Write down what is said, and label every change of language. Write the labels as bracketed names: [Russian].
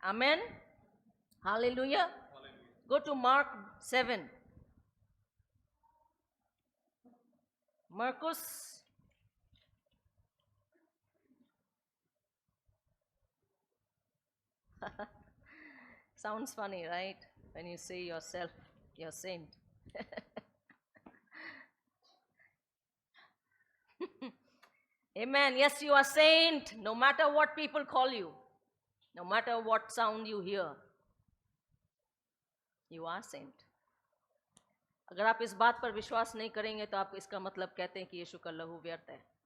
[English] Amen, hallelujah. Go to Mark 7, Marcus 7. Sounds funny, right? When you say yourself, you're saint. Amen. Yes, you are saint, no matter what people call you, no matter what sound you hear. You are saint. [Hindi] अगर आप इस बात पर विश्वास नहीं करेंगे तो आप इसका मतलब कहते हैं कि यीशु का लहू व्यर्थ है।